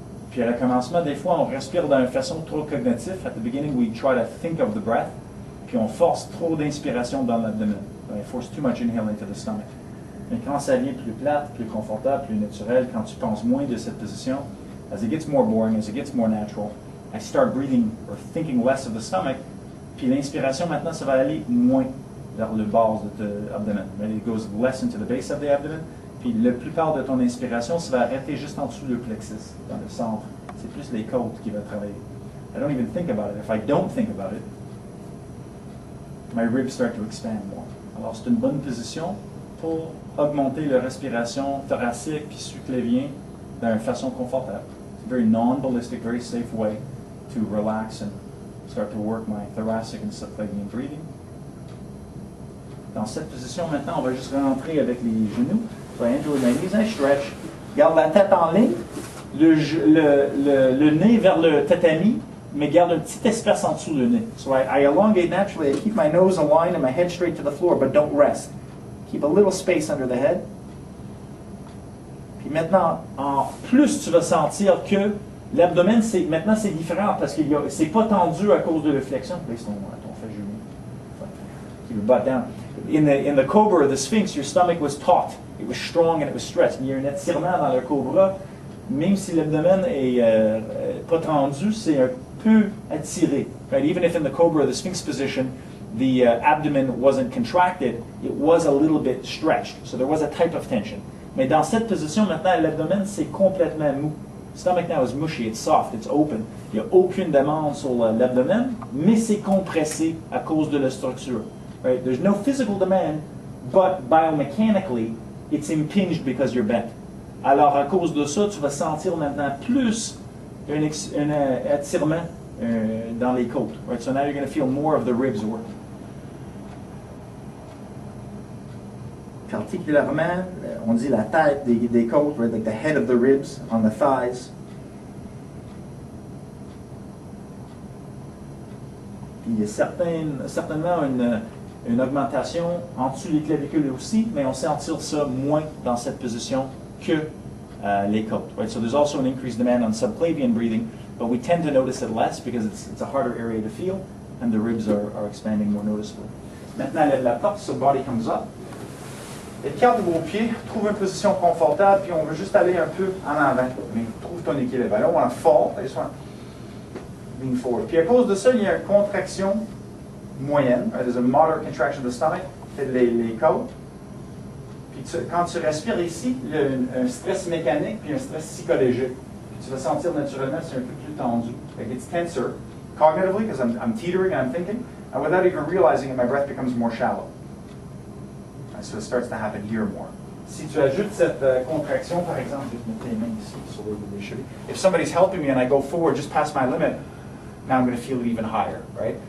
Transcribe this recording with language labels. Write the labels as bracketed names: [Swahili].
[French] Puis à le commencement, des fois, on respire d'une façon trop cognitive. [English] At the beginning, we try to think of the breath. [French] Puis on force trop d'inspiration dans l'abdomen. [English] We force too much inhale into the stomach. [French] Mais quand ça devient plus plate, plus confortable, plus naturel, quand tu penses moins de cette position, [English] as it gets more boring, as it gets more natural, I start breathing or thinking less of the stomach. [French] Puis l'inspiration, maintenant, ça va aller moins vers le bas de ton abdomen. [English] It goes less into the base of the abdomen. [French] Puis la plupart de ton inspiration, ça va arrêter juste en dessous du plexus, dans le centre. C'est plus les côtes qui vont travailler. [English] I don't even think about it. If I don't think about it, my ribs start to expand more. [French] Alors c'est une bonne position pour augmenter la respiration thoracique puis suclévien d'une façon confortable. [English] It's a very non-ballistic, very safe way to relax and start to work my thoracic and subclavian breathing. [French] Dans cette position, maintenant, on va juste rentrer avec les genoux. [English] So I enter with my knees, I stretch. [French] Garde la tête en ligne, le nez vers le tatami, mais garde un petit espace en dessous le nez. [English] So I elongate naturally. I keep my nose aligned and my head straight to the floor, but don't rest. Keep a little space under the head. [French] Puis maintenant, en plus, tu vas sentir que l'abdomen, maintenant, c'est différent parce que c'est pas tendu à cause de la flexion. Place ton fait genou. [English] Keep your butt down. In the cobra, the sphinx, your stomach was taut. It was strong and it was stretched. [French] Il y a un étirement dans le cobra, même si l'abdomen est pas tendu, c'est un peu attiré. [English] Right? Even if in the cobra, the sphinx position, the abdomen wasn't contracted, it was a little bit stretched. So there was a type of tension. [French] Mais dans cette position, maintenant, l'abdomen, c'est complètement mou. [English] Stomach now is mushy, it's soft, it's open. [French] Il n'y a aucune demande sur l'abdomen, mais c'est compressé à cause de la structure. [English] Right? There's no physical demand, but biomechanically, it's impinged because you're bent. [French] Alors, à cause de ça, tu vas sentir maintenant plus un attirement dans les côtes. [English] Right? So now you're going to feel more of the ribs work. [French] Particulièrement, on dit la tête des côtes, right? [English] Like the head of the ribs on the thighs. [French] Il y a certainement une augmentation en dessous des clavicules aussi, mais on sentir ça moins dans cette position que les côtes. [English] Right? So there's also an increased demand on subclavian breathing, but we tend to notice it less because it's a harder area to feel, and the ribs are expanding more noticeably. [French] Maintenant, lève la porte, [English] so the body comes up. [French] Écarte vos pieds, trouve une position confortable, puis on veut juste aller un peu en avant. Mais trouve ton équilibre. [English] I don't want to fall, I just want to lean forward. [French] Puis à cause de ça, il y a une contraction moyenne. [English] There's a moderate contraction of the stomach, [French] les côtes. Puis quand tu respires ici, il y a un stress mécanique puis un stress psychologique. Puis tu vas sentir naturellement que c'est un peu plus tendu. [English] Like it's tenser, cognitively, because I'm teetering and I'm thinking, and without even realizing it, my breath becomes more shallow. So it starts to happen here more. [French] Si tu ajoutes cette contraction, par exemple, je vais mettre les mains ici sur les chevilles. [English] If somebody's helping me and I go forward just past my limit, now I'm going to feel it even higher, right?